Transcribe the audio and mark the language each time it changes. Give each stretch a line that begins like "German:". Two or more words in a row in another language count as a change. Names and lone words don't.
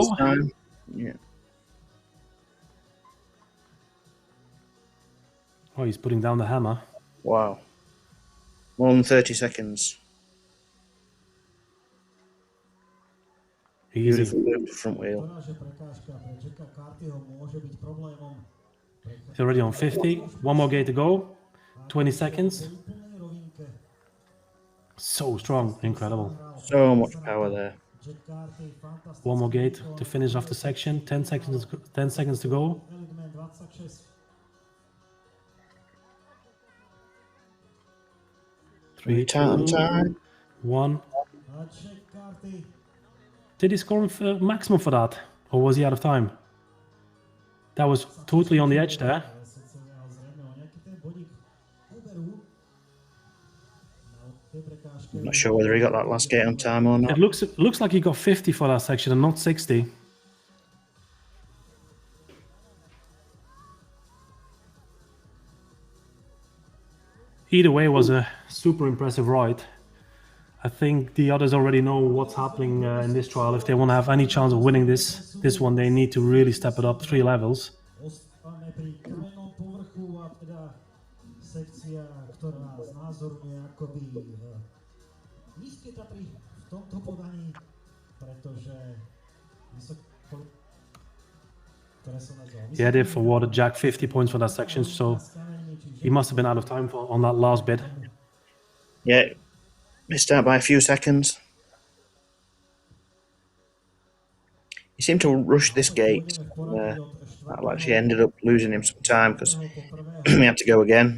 English: his time. Yeah. Oh, he's putting down the hammer. Wow. More than 30 seconds. Easy. Beautiful moved front wheel.
Slovak: Ktorá, že prekážka pre Jacka Carthyho môže byť problémom.
English: He's already on 50. 1 more gate to go. 20 seconds.
Slovak: Po úplnej rovinke
English: So strong. Incredible. So much power there.
Slovak: Jack Carthy, fantastický
English: 1 more gate
Slovak: výkon.
English: to finish off the section. 10 seconds to go. Element 26. 3, Time, 2, time. 1.
Slovak: A Jack Carthy
English: Did he score maximum for that? Or was he out of time? That was totally on the edge there.
Slovak: ale sudcovia ho zrejme o nejaký ten bodík uberú. Na tej prekážke
English: I'm not sure whether he got that last gate on time or not. It looks like he got 50 for that section and not 60. Either way, it was a super impressive ride. I think the others already know what's happening in this trial. If they want to have any chance of winning this one, they need to really step it up 3 levels.
Slovak: Ostávame pri kamennom povrchu a teda sekcia, ktorá znázorňuje akoby nízke Tatry v tomto podaní, pretože ktoré sa nazval
English: Yeah, they've awarded Jack 50 points for that section, so he must have been out of time on that last bit. Yeah, missed out by a few seconds. He seemed to rush this gate. That actually ended up losing him some time because he had to go again.